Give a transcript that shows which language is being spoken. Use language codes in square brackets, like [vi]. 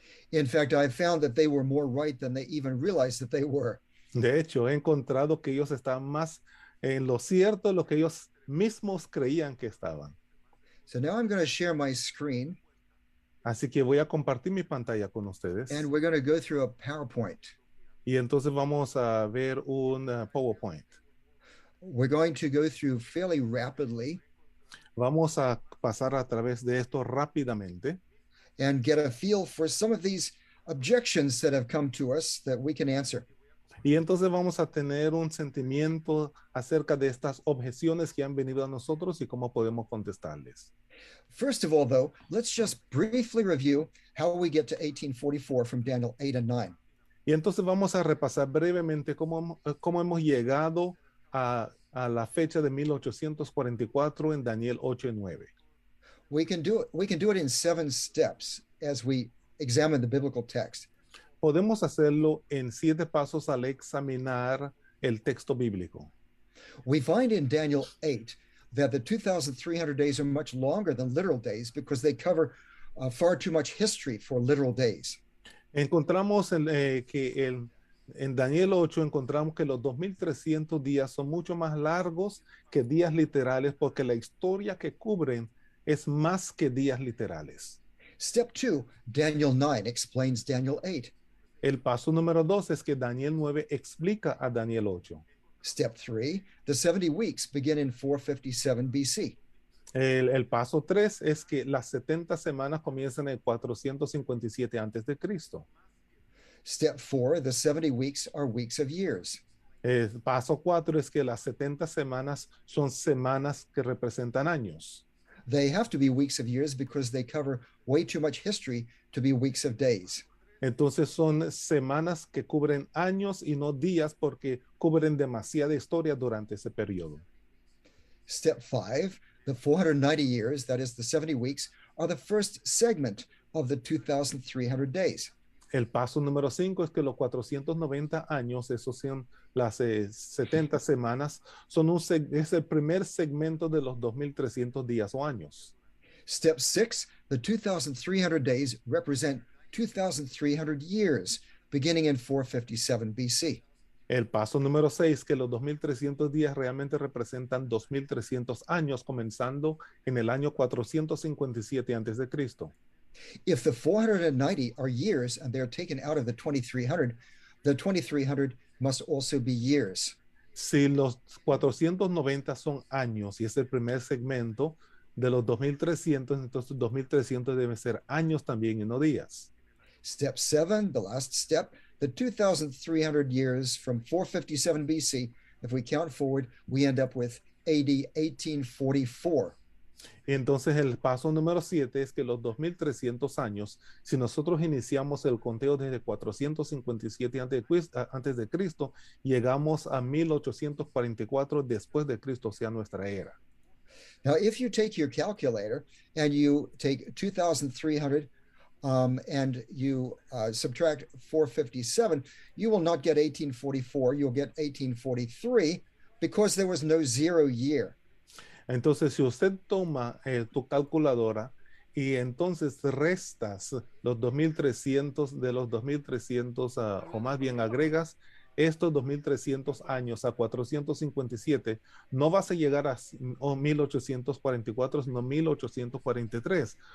[en] In fact, I found that they were more right than they even realized that they were. [es] De hecho, he encontrado que ellos estaban más en lo cierto de lo que ellos mismos creían que estaban. [en] So now I'm going to share my screen. [es] Así que voy a compartir mi pantalla con ustedes. [en] And we're going to go through a PowerPoint. [es] Y entonces vamos a ver un PowerPoint. [en] We're going to go through fairly rapidly. [es] Vamos a pasar a través de esto rápidamente. [en] And get a feel for some of these objections that have come to us that we can answer. [es] Y entonces vamos a tener un sentimiento acerca de estas objeciones que han venido a nosotros y cómo podemos contestarles. [en] First of all, though, let's just briefly review how we get to 1844 from Daniel 8 and 9. [es] Y entonces vamos a repasar brevemente cómo hemos llegado a la fecha de 1844 en Daniel 8 y 9. [en] We can do it in 7 steps as we examine the biblical text. [es] Podemos hacerlo en 7 pasos al examinar el texto bíblico. [en] We find in Daniel 8 that the 2,300 days are much longer than literal days because they cover far too much history for literal days. [es] Encontramos que en Daniel 8 encontramos que los 2,300 días son mucho más largos que días literales porque la historia que cubren es más que días literales. [en] Step 2, Daniel 9 explains Daniel 8. [es] El paso número 2 es que Daniel 9 explica a Daniel 8. [en] Step 3, the 70 weeks begin in 457 BC. [es] El paso 3 es que las 70 semanas comienzan en 457 antes de Cristo. [en] Step 4, the 70 weeks are weeks of years. [es] El paso 4 es que las 70 semanas son semanas que representan años. [en] They have to be weeks of years because they cover way too much history to be weeks of days. [es] Entonces son semanas que cubren años y no días porque cubren demasiada historia durante ese periodo. [en] Step 5, the 490 years, that is the 70 weeks, are the first segment of the 2,300 days. [es] El paso número 5 es que los 490 años, esos son las 70 semanas, es el primer segmento de los 2,300 días o años. [en] Step 6, the 2,300 days represent 2,300 years, beginning in 457 BC. [es] El paso número 6, que los 2,300 días realmente representan 2,300 años, comenzando en el año 457 a.C. [en] If the 490 are years and they're taken out of the 2,300 must also be years. [es] Si los 490 son años y es el primer segmento de los 2,300, entonces 2,300 deben ser años también y no días. [en] Step 7, the last step, the 2,300 years from 457 BC, if we count forward, we end up with AD 1844. [es] Entonces el paso número 7 es que los 2,300 años, si nosotros iniciamos el conteo desde 457 antes de Cristo, llegamos a 1844 después de Cristo, o sea, nuestra era. [en] Now, if you take your calculator and you take 2,300 and you subtract 457, you will not get 1844, you'll get 1843 because there was no 0 year. [es] Entonces, si usted toma tu calculadora y entonces restas los 2,300 de los 2,300 o más bien agregas estos 2,300 años a 457, no vas a llegar a 1844, sino 1843.